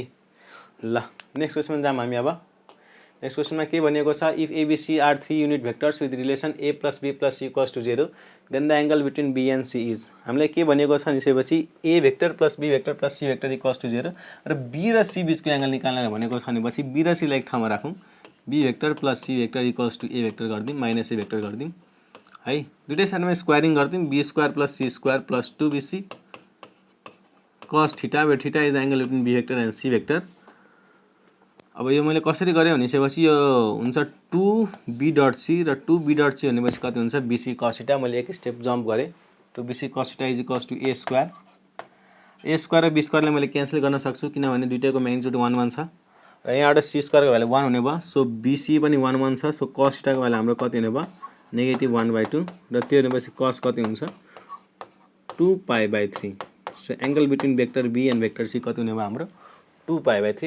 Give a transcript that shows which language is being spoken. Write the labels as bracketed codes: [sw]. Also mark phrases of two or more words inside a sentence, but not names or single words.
[ne] ल नेक्स्ट क्वेसनमा जाऊँ हामी अब। नेक्स्ट क्वेसनमा के भनेको छ, [en] if ABC are 3 unit vectors with relation a plus b plus c equals to 0 then the angle between b and c is. [ne] हामीलाई के भनेको छ भनेपछि [en] a vector plus b vector plus c vector equals to 0 [ne] र b र c बिचको एंगल निकाल्न भनेको छ भनेपछि b र c लाई एक ठाउँमा राखौँ, [en] b vector plus c vector equals to a vector [ne] गरिदिउँ [en] minus a vector [ne] गरिदिउँ है। दुईटै साइडमा स्क्वायरिङ गरिदिउँ, [en] b² plus c² plus 2bc cos theta where theta is the angle between b vector and c vector. [ne] अब यो मैले कसरी गरेँ भनेपछि यो हुन्छ 2b.c र 2b.c भनेपछि कति हुन्छ, [en] bc cos theta. [ne] मैले [en] एक step jump [ne] गरेँ, [en] 2bc cos theta is equals to a² [ne] र b² लाई मैले क्यान्सल गर्न सक्छु किनभने दुईटैको म्याग्निट्युड 1 1 छ र यहाँबाट c² को भ्यालु 1 हुने भयो। सो bc पनि 1 1 छ, सो [en] cos theta [ne] को भ्यालु हाम्रो कति हुने भयो, -1/2 र त्यो भनेपछि cos कति हुन्छ, 2π/3। [en] so angle between vector b and vector c [ne] कति हुने भयो, हाम्रो 2π/3।